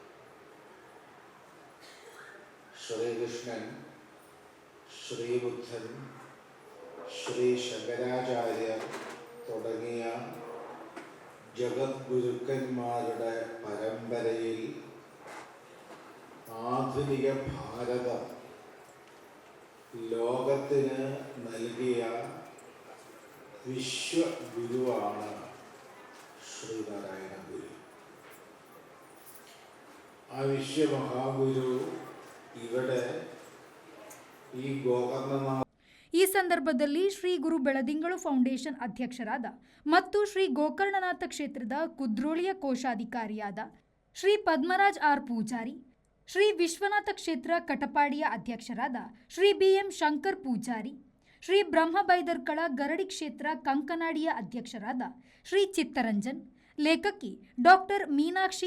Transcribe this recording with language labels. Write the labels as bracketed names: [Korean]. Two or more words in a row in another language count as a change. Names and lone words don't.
[Malayalam] ശ്രീകൃഷ്ണൻ, ശ്രീബുദ്ധൻ, ശ്രീ ശങ്കരാചാര്യർ തുടങ്ങിയ ജഗദ്ഗുരുക്കന്മാരുടെ പരമ്പരയിൽ ആധുനിക ഭാരതം ലോകത്തിന് നൽകിയ വിശ്വഗുരുവാണ് ശ്രീനാരായണ ഗുരു. ആ വിശ്വമഹാഗുരു ഇവിടെ ഈ ഗോകർണനാഥ [Kannada] ಈ ಸಂದರ್ಭದಲ್ಲಿ ಶ್ರೀ ಗುರು ಬೆಳದಿಂಗಳು ಫೌಂಡೇಶನ್ ಅಧ್ಯಕ್ಷರಾದ ಮತ್ತು ಶ್ರೀ ಗೋಕರ್ಣನಾಥ ಕ್ಷೇತ್ರದ ಕುದ್ರೋಳಿಯ ಕೋಶಾಧಿಕಾರಿಯಾದ ಶ್ರೀ ಪದ್ಮರಾಜ್ ಆರ್ ಪೂಜಾರಿ, ಶ್ರೀ ವಿಶ್ವನಾಥ ಕ್ಷೇತ್ರ ಕಟಪಾಡಿಯ ಅಧ್ಯಕ್ಷರಾದ ಶ್ರೀ ಬಿ.ಎಂ. ಶಂಕರ್ ಪೂಜಾರಿ, ಶ್ರೀ ಬ್ರಹ್ಮಬೈದರ್ಕಳ ಗರಡಿ ಕ್ಷೇತ್ರ ಕಂಕನಾಡಿಯ ಅಧ್ಯಕ್ಷರಾದ ಶ್ರೀ ಚಿತ್ತರಂಜನ್, ಲೇಖಕಿ ಡಾಕ್ಟರ್ ಮೀನಾಕ್ಷಿ